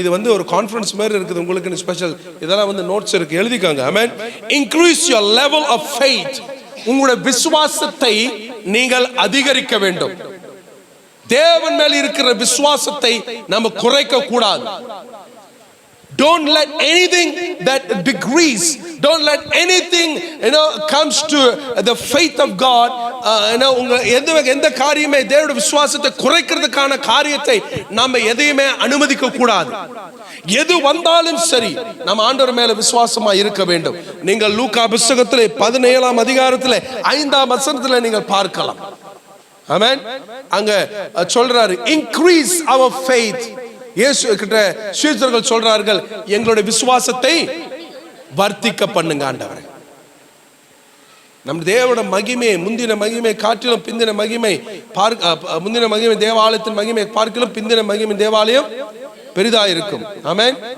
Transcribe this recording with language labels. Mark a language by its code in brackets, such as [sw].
[ta] இது ஒரு கான்ஃபரன்ஸ் மாதிரி இருக்குது உங்களுக்கு ஸ்பெஷல். இதெல்லாம் நோட்ஸ் இருக்கு, எழுதிக்காங்க. ஆமென். [en] Increase your level of faith. [ta] உங்களுடைய விசுவாசத்தை நீங்கள் அதிகரிக்க வேண்டும். தேவன் மேல் இருக்கிற விசுவாசத்தை நம்ம குறைக்க கூடாது. [en] Don't let anything that decrease, don't let anything comes to the faith of God. [ta] உங்க எந்த காரியமே தேவனுடைய விசுவாசத்தை குறைக்கிறதுக்கான காரியத்தை நாம எதையுமே அனுமதிக்க கூடாது. எது வந்தாலும் சரி நம்ம ஆண்டவர் மேல விசுவாசமா இருக்க வேண்டும். நீங்கள் லூக்கா புத்தகத்திலே 17ஆம் அதிகாரத்திலே 5ஆம் வசனத்திலே நீங்கள் பார்க்கலாம். ஆமென். அங்க சொல்றாரு [en] increase our faith. [ta] இயேசு கிட்ட சீஷர்கள் சொல்றார்கள், எங்களுடைய விசுவாசத்தை வர்த்திக்க பண்ணுங்க ஆண்டவரே. நம் தேவனுடைய மகிமை முந்தின மகிமை காட்டிலும் பிந்தின மகிமை முந்தின மகிமை தேவாலயத்தின் மகிமை பார்க்கலும் பிந்தின மகிமை தேவாலயம் பெரிதாக இருக்கும். ஆமென்.